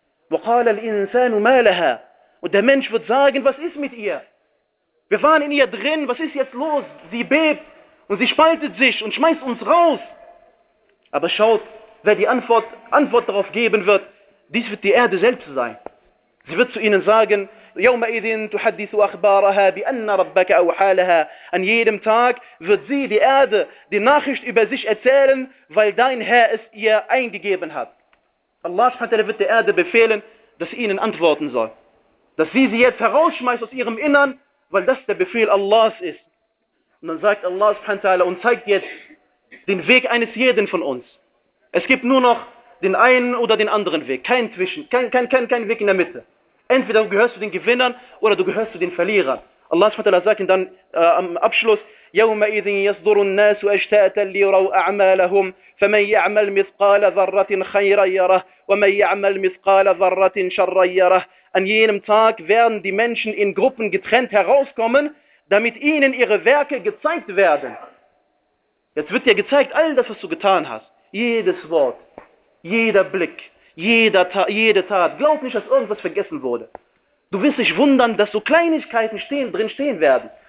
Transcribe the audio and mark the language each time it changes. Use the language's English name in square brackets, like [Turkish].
[Arabic] وَقَالَ الْإِنسَانُ مَا لَهَا. [German] Und der Mensch wird sagen, was ist mit ihr? Wir waren in ihr drin, was ist jetzt los? Sie bebt und sie spaltet sich und schmeißt uns raus. Aber schaut, wer die Antwort darauf geben wird, dies wird die Erde selbst sein. Sie wird zu ihnen sagen, [Arabic] يومئذ تحدث أخبارها بأن ربك أوحى لها. [German] An jedem Tag wird sie, die Erde, die Nachricht über sich erzählen, weil dein Herr es ihr eingegeben hat. Allah subhanahu wa ta'ala wird der Erde befehlen, dass sie ihnen antworten soll. Dass sie jetzt herausschmeißt aus ihrem Innern, weil das der Befehl Allahs ist. Und dann sagt Allah subhanahu wa ta'ala und zeigt jetzt den Weg eines jeden von uns. Es gibt nur noch den einen oder den anderen Weg. Kein Zwischen, kein Weg in der Mitte. Entweder du gehörst zu den Gewinnern oder du gehörst zu den Verlierern. Allah subhanahu wa ta'ala sagt dann am Abschluss, [Arabic] يَوْمَئِذٍ يَصْدُرُ النَّاسُ أَشْتَاتًا لِيُرَوْا أَعْمَالَهُمْ فَمَنْ يَعْمَلْ مِثْقَالَ ذَرَّةٍ خَيْرًا يَرَهُ وَمَنْ يَعْمَلْ مِثْقَالَ ذَرَّةٍ شَرًّا يَرَهُ. [German] An jenem Tag werden die Menschen in Gruppen getrennt herauskommen, damit ihnen ihre Werke gezeigt werden. Jetzt wird dir gezeigt, all das, was du getan hast. Jedes Wort, jeder Blick, jede Tat. Glaub nicht, dass irgendwas vergessen wurde. Du wirst dich wundern, dass so Kleinigkeiten drin stehen werden.